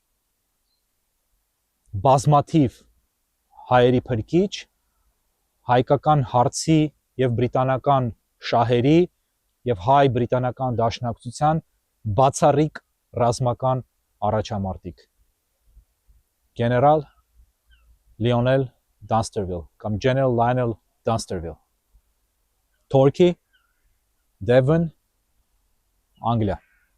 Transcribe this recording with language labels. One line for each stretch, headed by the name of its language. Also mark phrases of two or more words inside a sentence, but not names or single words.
Armenian: բազմաթիվ հայերի փրկիչ, հայկական հարցի եւ բրիտանական շահերի եւ հայ-բրիտանական դաշնակցության բացառիկ ռազմական առաջամարտիկ։ Գեներալ Lionel Dunsterville կամ General Lionel Dunsterville, Torquay, Devon, Anglia.